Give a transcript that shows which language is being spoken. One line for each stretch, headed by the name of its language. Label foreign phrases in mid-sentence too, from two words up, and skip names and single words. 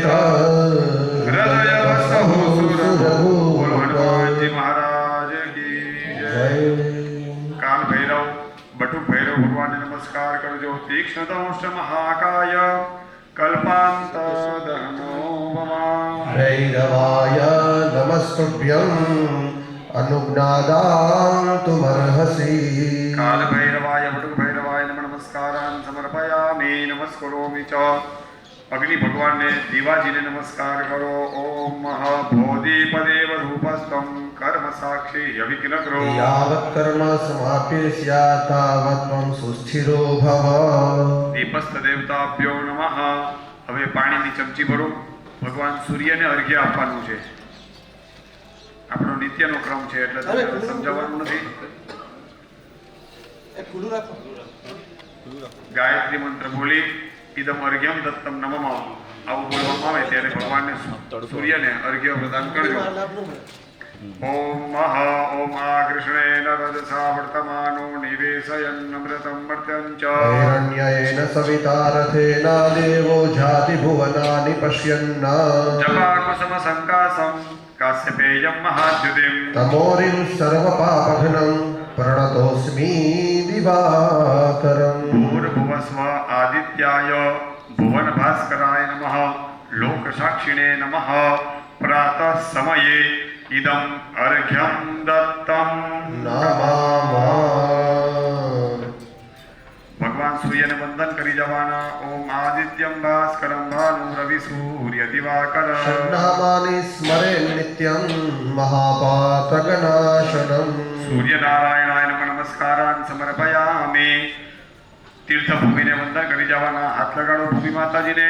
Gujarati: હૃદય વસહુ સુર બોલો હનુમાનજી જય મહારાજ કી જય કાલ ભૈરવ બટુક ભૈરવ ભગવાનને નમસ્કાર કરજો
Sanskrit: તીક્ષ્ણ દંષ્ટ મહાકાય કલ્પાંત દહનો ભવા ભૈરવાય નમસ્તુભ્યં अनुज्ञादान्तुमर्हसि काल भैरवाय बटुक भैरवाय नमस्कारान् समर्पयामि नमस्करोमि च
Gujarati: અગ્નિ ભગવાન ને દિવાજી ને નમસ્કાર કરો
Sanskrit: ओम महाबोधिपदेव रूपस्थं कर्म साक्षी अविघ्न करो यावत् कर्म समाप्यस्यात् तावत् त्वं सुस्थिरो भव दीपस्थ देवताभ्यो नमः
Gujarati: હવે પાણીની ચમચી ભરો ભગવાન સૂર્યને અર્ઘ્ય આપવાનું છે આપણો નિત્યનો ક્રમ છે એટલે તમને સમજાવવાનું નથી ગાયત્રી મંત્ર બોલી
Sanskrit: ઇદમ અર્ઘ્યમ દત્તમ નમઃ
Gujarati: આવું બોલવામાં આવે ત્યારે ભગવાનને સૂર્યને અર્ઘ્ય પ્રદાન કરજો
Sanskrit: ઓમ મહા ઓમ આ કૃષ્ણેન રજસા વર્તમાનો નિવેશયન અમૃતમ મર્ત્યં ચ हिरण्येन सविता रथेन देवो जाति भुवनानि पश्यन् जपाकुसुम संकासं काश्यपेयं महाद्युतिं तमोरिं सर्वपापघ्नं प्रणतोऽस्मि दिवाकरम् भूर्भुवस्व आदित्याय भुवन भास्कराय नमः लोकसाक्षिणे नमः प्रातः समये इदं अर्घ्यं दत्तं नमामः
Gujarati: भगवान सूर्य સૂર્યને વંદન કરી જવાના.
Sanskrit: ઓમ આદિત્યમ ભાસ્કરમ ભાનુ રવિ સૂર્ય દિવાકર. ષડ્નામાનિ સ્મરે નિત્યં મહાપાતકનાશનમ. સૂર્યનારાયણાય નમઃ નમસ્કારાન સમર્પયામિ.
Gujarati: તીર્થભૂમિને વંદન કરી જવાના. હાથ લગાડો ભૂમિ માતાજીને.